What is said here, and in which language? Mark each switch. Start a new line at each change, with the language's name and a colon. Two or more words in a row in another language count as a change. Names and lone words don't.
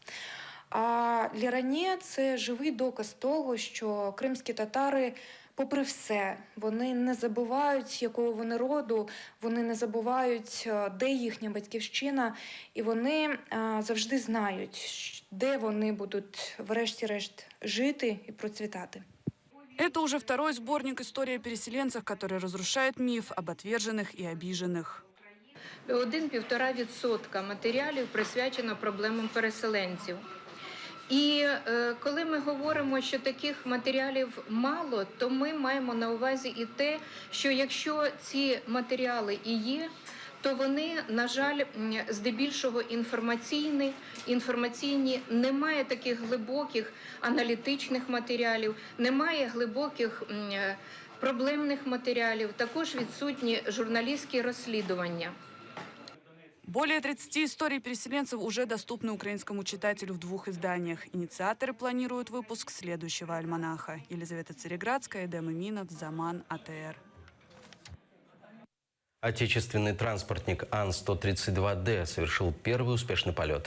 Ukrainian: А Алі Райне – це живий доказ того, що кримські татари, попри все, вони не забувають, якого вони роду, вони не забувають, де їхня батьківщина, і вони завжди знають, де вони будуть, врешті-решт, жити і процвітати.
Russian: Это уже второй сборник истории о переселенцах, который разрушает миф об отверженных и обиженных.
Ukrainian: 1–1,5% матеріалів присвячено проблемам переселенців. І коли ми говоримо, що таких матеріалів мало, то ми маємо на увазі і те, що якщо ці матеріали і є, то вони, на жаль, здебільшого інформаційні, немає таких глибоких аналітичних матеріалів, немає глибоких проблемних матеріалів, також відсутні журналістські розслідування.
Russian: Более 30 историй переселенцев уже доступны украинскому читателю в 2 изданиях. Инициаторы планируют выпуск следующего альманаха. Елизавета Цареградская, Эдем Иминов, Заман, АТР. Отечественный транспортник Ан-132Д совершил первый успешный полет.